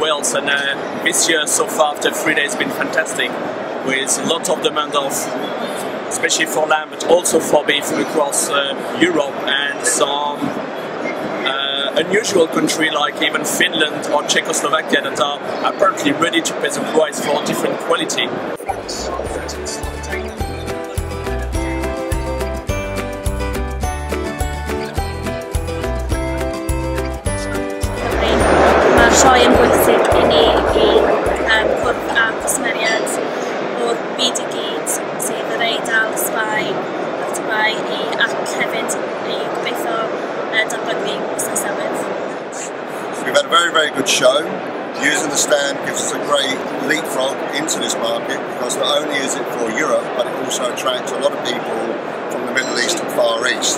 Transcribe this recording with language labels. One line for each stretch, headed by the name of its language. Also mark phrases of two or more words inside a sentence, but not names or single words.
English: Wales, and this year so far after 3 days has been fantastic, with a lot of demand of, especially for lamb but also for beef across Europe, and some unusual country like even Finland or Czechoslovakia that are apparently ready to pay the price for different quality.
Welsh: Mae'r sioe yn bwysig i ni i cwrdd â cwsmeriad o'r byd i gyd, sydd yr Eidal, Sbaen, Dubai ac hefyd i gobeithio datblygu busnes newydd.
English: We've had a very good show. Using the stand gives us a great leapfrog into this market, because not only is it for Europe, but it also attracts a lot of people from the Middle East and Far East.